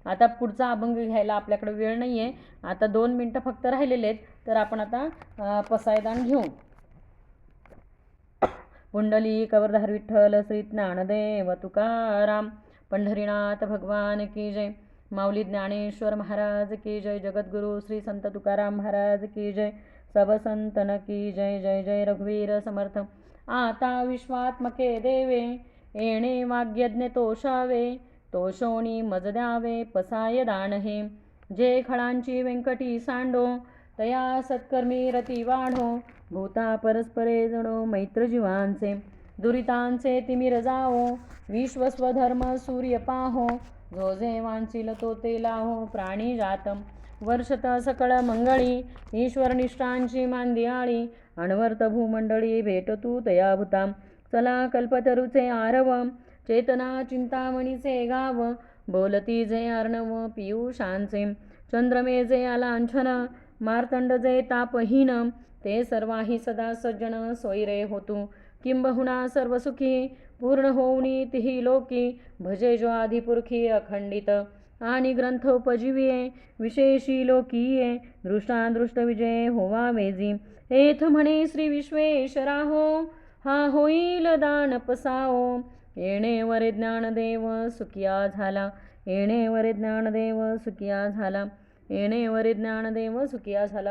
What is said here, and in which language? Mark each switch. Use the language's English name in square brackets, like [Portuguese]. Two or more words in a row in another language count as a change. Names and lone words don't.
[Marathi] आता पुढचा अभंग घ्यायला आपल्याकडे वेळ नाही आहे. आता 2 मिनटं फक्त राहिलेले आहेत, तर आपण आता पसायदान घेऊ. पुंडली कवरधार विठ्ठल श्री ज्ञानदेव तुकाराम, पंढरीनाथ [Hindi] भगवान की जय, [Marathi] माऊली ज्ञानेश्वर [Hindi] महाराज की जय, [Marathi] जगद्गुरु श्री संत तुकाराम [Hindi] महाराज की जय, सब संतन की जय. [Marathi] जय जय रघुवीर समर्थ. आता विश्वात्मके देवे, येणे वाग्यज्ञ तोषावे, तोषोणी मज द्यावे पसाय दान हे, जे खळांची व्यंकटी सांडो, तया सत्कर्मी रती वाढो, भूता परस्परे जणो मैत्र जीवांचे, दुरितांचे तिमिर जावो, विश्वस्वधर्म सूर्य पाहो, जो जे वांचिल तो ते लाहो, प्राणी जातम वर्षत सकळ मंगळी, ईश्वर निष्ठांची मांदियाळी, अणवर्त भूमंडळी भेटतू तया भूताम, चला कल्पतरुचे आरव, चेतना चिंतामणीचे गाव, बोलती जे अर्णव पियुषांचे, चंद्रमे जे आलांछन, मार्तंड जे तापहीन, ते सर्वाही सदा सज्जन सोयरे होतू, किंबहुना सर्व सुखी पूर्ण होऊनी तिही लोकी, भजे जो आदिपुरखी अखंडित, आणि ग्रंथ उपजीविये विशेषी लोकीये, दृष्टादृष्ट विजय होवा वेजी, एथ म्हणे श्री विश्वेश्वरा हो, हा होईल दान पसाओ, येणे वरे ज्ञानदेव सुखिया झाला, येणे वरे ज्ञानदेव सुखिया झाला, येणे वरे ज्ञानदेव सुखिया झाला.